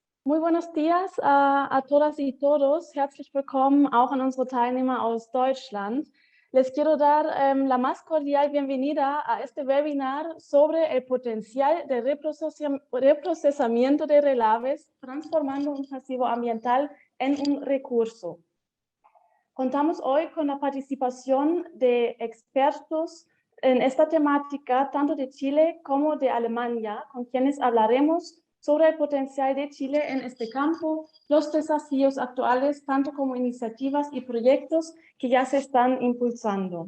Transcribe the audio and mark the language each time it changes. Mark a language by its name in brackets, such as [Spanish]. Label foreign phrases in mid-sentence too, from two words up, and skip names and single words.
[Spanish] Muy buenos días a todas y todos. [German] Herzlich willkommen auch an unsere Teilnehmer aus Deutschland. [Spanish] Les quiero dar la más cordial bienvenida a este webinar sobre el potencial de reprocesamiento de relaves, transformando un pasivo ambiental en un recurso. Contamos hoy con la participación de expertos en esta temática, tanto de Chile como de Alemania, con quienes hablaremos sobre el potencial de Chile en este campo, los desafíos actuales, tanto como iniciativas y proyectos que ya se están impulsando.